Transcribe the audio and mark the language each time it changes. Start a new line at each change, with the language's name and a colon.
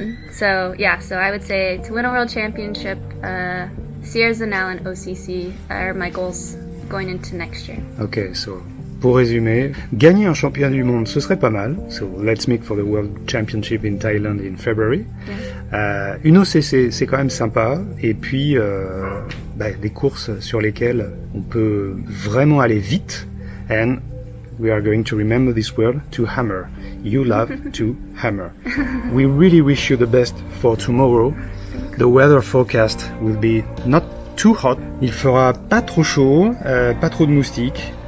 English: So I would say to win a world championship, Sierre Zinal and OCC are my goals going into next year.
French: Okay, so pour résumer, gagner un championnat du monde, ce serait pas mal.
English: So let's make for the World Championship in Thailand in February. Yeah.
French: Une OCC, c'est quand même sympa. Et puis, des courses sur lesquelles on peut vraiment aller vite.
English: And we are going to remember this word, to hammer. You love to hammer. We really wish you the best for tomorrow. The weather forecast will be not too hot.
French: Il fera pas trop chaud, pas trop de moustiques.